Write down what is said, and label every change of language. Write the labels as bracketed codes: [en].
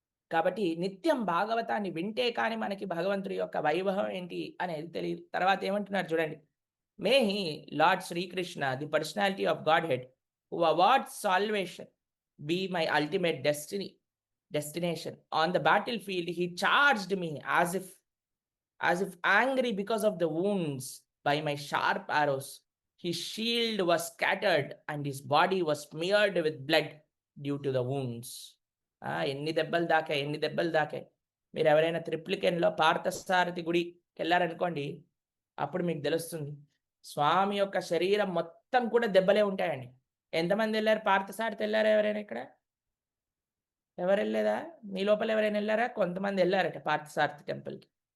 [te] కాబట్టి నిత్యం భాగవతాన్ని వింటే కానీ మనకి భగవంతుడి యొక్క వైభవం ఏంటి అనేది తెలీదు. తర్వాత ఏమంటున్నారు చూడండి. [en] May he lord Srikrishna the personality of గాడ్‌హెడ్ who awards salvation be my ultimate destination. On the battlefield, he charged me as if angry because of the wounds by my sharp arrows. His shield was scattered and his body was smeared with blood due to the wounds. [te] ఎన్ని దెబ్బలు దాకాయి. మీరు ఎవరైనా త్రిప్లికెన్‌లో పార్థసారథి గుడికెళ్లారనుకోండి, అప్పుడు మీకు తెలుస్తుంది. స్వామి యొక్క శరీరం మొత్తం కూడా దెబ్బలే ఉంటాయండి. ఎంతమంది ఎళ్లారు? పార్థసారథి ఎళ్లారా ఎవరైనా ఇక్కడ? ఎవరెళ్ళలేదా? మీ లోపల ఎవరైనా ఎళ్లారా? కొంతమంది ఎళ్లారట పార్థసారథి టెంపుల్‌కి.